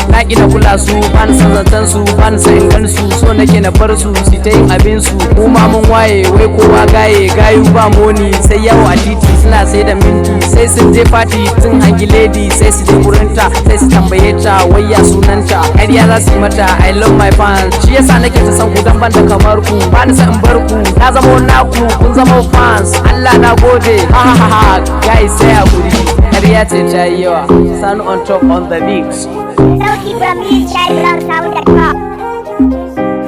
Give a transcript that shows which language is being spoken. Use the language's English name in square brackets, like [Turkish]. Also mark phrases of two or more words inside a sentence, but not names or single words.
[Hausa] Na ƙi na kula su, ba ni son zancen su, ba ni son in gan su, so nake na bar su, su ta yin abin su. Mu ma mun waye, wai kowa gaye, gayu ba moni, sai yawo a titi suna sai da minti. Sai sun je party, sun hangi lady, sai su je wurin ta, sai su tambaye ta, wai ya sunanta. Ƙarya za su yi mata, [English] I love my fans, [Hausa] shi yasa nake ta san ku dan ban da kamar ku. Ba ni son in bar ku, na zama naku, kun zama fans. Allah na gode, ha ha ha ha, guys sai hakuri. Ƙarya ce ta yi yawa, Sani [English] on top on the mix. Sauti from D J Blog Sound dot com.